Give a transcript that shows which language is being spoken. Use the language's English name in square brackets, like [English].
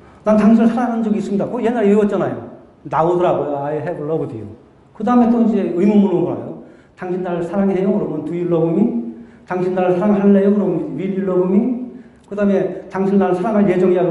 [Korean] 난 당신을 사랑한 적이 있습니다. 그거 옛날에 외웠잖아요. 나오더라고요. [English] I have loved you. [Korean] 그 다음에 또 이제 의문문으로 가요. 당신 나를 사랑해요? 그러면 [English] do you love me? [Korean] 당신 나를 사랑할래요? 그러면 [English] will you love me? [Korean] 그 다음에 당신 나를 사랑할 예정이야?